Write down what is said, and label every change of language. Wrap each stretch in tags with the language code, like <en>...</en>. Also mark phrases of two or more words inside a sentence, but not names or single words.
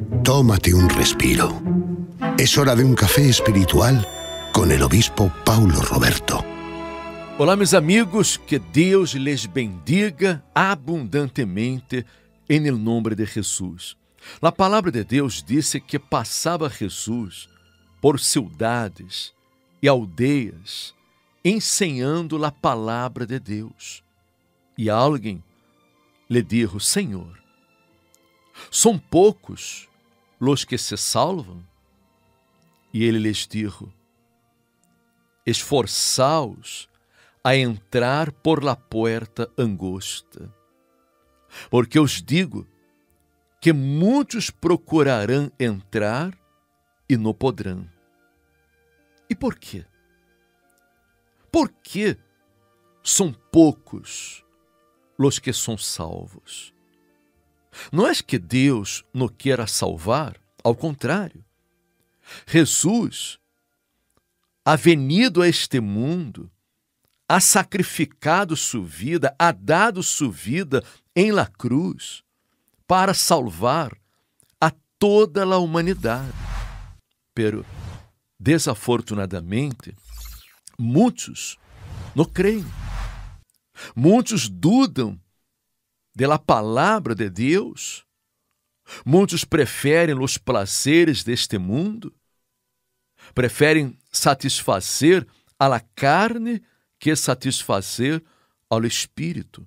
<es>Tómate un respiro. Es hora de un café espiritual con el obispo Paulo Roberto.</es> <pt>Olá, meus amigos, que Deus les bendiga abundantemente em nome de Jesus. A palavra de Deus disse que passava Jesus por cidades e aldeias, ensinando a palavra de Deus. E alguém lhe disse: Senhor, são poucos os que se salvam? E ele lhes disse: esforçaos a entrar</pt> <es>por la puerta angosta,</es> <pt>porque os digo que muitos procurarão entrar e não poderão. E por quê? Por que são poucos os que são salvos? Não é que Deus não queira salvar, ao contrário.</pt> <es>Jesus ha venido a este mundo, ha sacrificado</es> <pt>sua vida,</pt> <es>ha dado</es> <pt>sua vida em</pt> <es>la cruz para salvar a toda a humanidade. Pero, desafortunadamente,</es> <pt>muitos não creem. Muitos dudam da palavra de Deus. Muitos preferem os prazeres deste mundo. Preferem satisfazer</pt> <es>a la carne</es> <pt>que satisfazer ao espírito.</pt>